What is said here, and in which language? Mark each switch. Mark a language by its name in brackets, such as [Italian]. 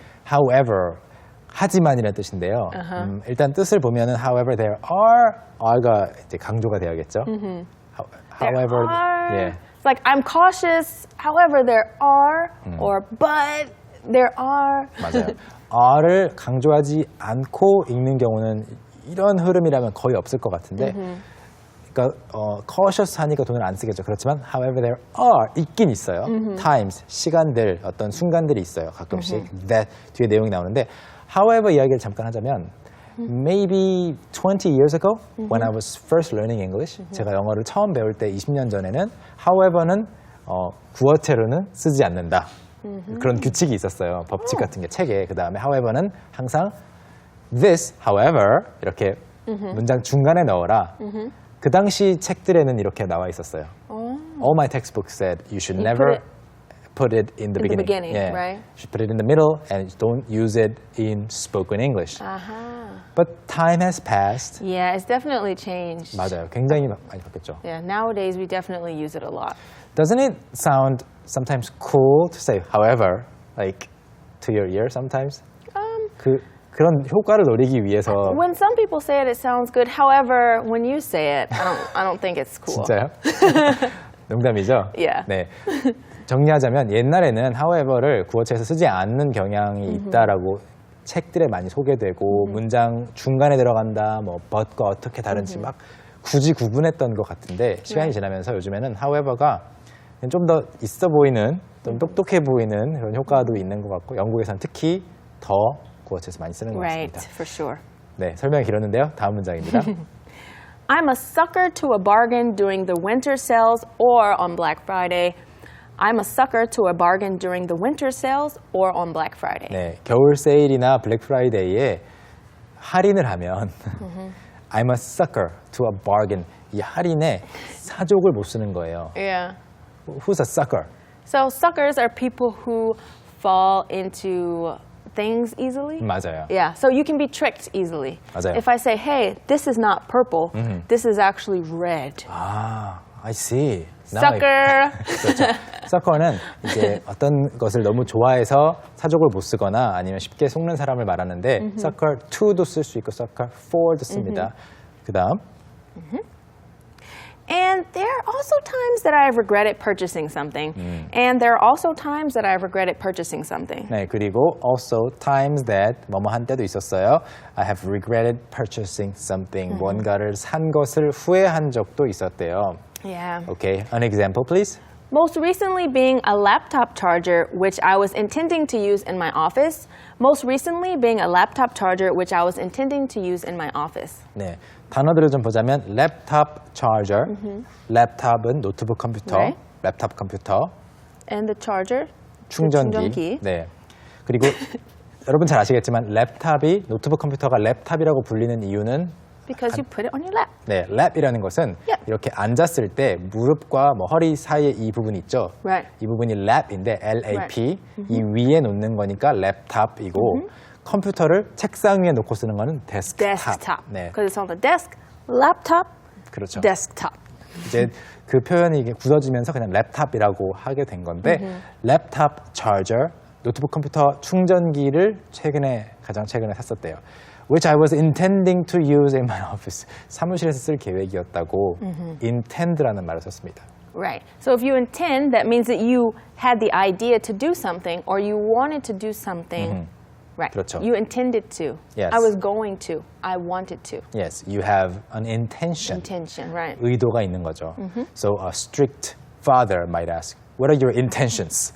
[Korean] However, 하지만이라는 뜻인데요. 일단 뜻을 보면은 [English] however there are [Korean] 가 이제 강조가 되어야겠죠. [English] However, 예. It's like I'm cautious. However, there are, or but there are. [Korean] 맞아요. are를 강조하지 않고 읽는 경우는 이런 흐름이라면 거의 없을 것 같은데 그러니까 cautious 하니까 돈을 안 쓰겠죠. 그렇지만 [English] however there are [Korean] 있긴 있어요. times, 시간들, 어떤 순간들이 있어요. 가끔씩 that 뒤에 내용이 나오는데 however 이야기를 잠깐 하자면 [English] maybe 20 years ago when I was first learning English. [Korean] 제가 영어를 처음 배울 때 20년 전에는 however는 구어체로는 쓰지 않는다. 그런 규칙이 있었어요. 법칙 같은 게 책에. 그 다음에 however는 항상 this, however 이렇게 문장 중간에 넣어라. 그 당시 책들에는 이렇게 나와 있었어요. [English] All my textbooks said you should never put it in the beginning. Yeah. Right? You should put it in the middle and don't use it in spoken English. But time has passed. Yeah, it's definitely changed. [Korean] 맞아요. 굉장히 많이 바뀌었죠. [English] Yeah, nowadays we definitely use it a lot. Doesn't it sound sometimes cool to say however, like to your ear sometimes? [Korean] 그런 효과를 노리기 위해서. [English] When some people say it, it sounds good. However, when you say it, I don't think it's cool. [Korean] 진짜요? 농담이죠? [English] Yeah. [Korean] 네. 정리하자면 옛날에는 however를 구어체에서 쓰지 않는 경향이 있다라고 책들에 많이 소개되고 문장 중간에 들어간다, 뭐 but과 어떻게 다른지 막 굳이 구분했던 것 같은데 시간이 지나면서 요즘에는 however가 좀 더 있어 보이는, 좀 똑똑해 보이는 그런 효과도 있는 것 같고 영국에서는 특히 더 구어체에서 많이 쓰는 것 [English] Right, [Korean] 같습니다. [English] for sure. [Korean] 네, 설명이 길었는데요. 다음 문장입니다. [English] I'm a sucker to a bargain during the winter sales or on Black Friday. I'm a sucker to a bargain during the winter sales or on Black Friday. [Korean] 네, 겨울 세일이나 블랙 프라이데이에 할인을 하면 [English] I'm a sucker to a bargain. [Korean] 이 할인에 사족을 못 쓰는 거예요. [English] Yeah. Who's a sucker? So suckers are people who fall into things easily. [Korean] 맞아요. [English] Yeah, so you can be tricked easily. [Korean] 맞아요. [English] If I say, hey, this is not purple, this is actually red. 아, I see. Sucker. [Korean] 그렇죠. sucker는 이제 어떤 것을 너무 좋아해서 사족을 못 쓰거나 아니면 쉽게 속는 사람을 말하는데 sucker 2도 쓸 수 있고 sucker 4도 씁니다. 그다음 [English] And there are also times that I've regretted purchasing something. And there are also times that I've regretted purchasing something. [Korean] 네, 그리고 [English] also times that [Korean] 뭐뭐 한 때도 있었어요. [English] I have regretted purchasing something. [Korean] 뭔가를 산 것을 후회한 적도 있었대요. [English] Yeah. Okay, an example please. Most recently being a laptop charger, which I was intending to use in my office. Most recently being a laptop charger, which I was intending to use in my office. [Korean] 네, 단어들을 좀 보자면 laptop charger, 랩탑은 노트북 컴퓨터, [English] Right. [Korean] 랩탑 컴퓨터, [English] And the charger? [Korean] 충전기. 충전기. 네, 그리고 여러분 잘 아시겠지만 랩탑이 노트북 컴퓨터가 랩탑이라고 불리는 이유는 [English] Because you put it on your lap. [Korean] 네, 랩이라는 것은 [English] Yep. [Korean] 이렇게 앉았을 때 무릎과 뭐 허리 사이에 이 부분이 있죠. [English] Right. [Korean] 이 부분이 랩인데 LAP 이 위에 놓는 거니까 랩탑이고 컴퓨터를 책상 위에 놓고 쓰는 거는 데스크탑. [English] Desktop. [Korean] 네, [English] Because it's on the desk. Laptop. [Korean] 그렇죠. [English] Desktop. [Korean] 이제 그 표현이 이게 굳어지면서 그냥 랩탑이라고 하게 된 건데 랩탑 차저 노트북 컴퓨터 충전기를 가장 최근에 샀었대요. [English] Which I was intending to use in my office. [Korean] 사무실에서 쓸 계획이었다고 intend라는 말을 썼습니다. [English] Right. So if you intend, that means that you had the idea to do something or you wanted to do something. Right. [Korean] 그렇죠. [English] You intended to. Yes. I was going to. I wanted to. Yes, you have an intention. Intention, right. [Korean] 의도가 있는 거죠. [English] So a strict father might ask, what are your intentions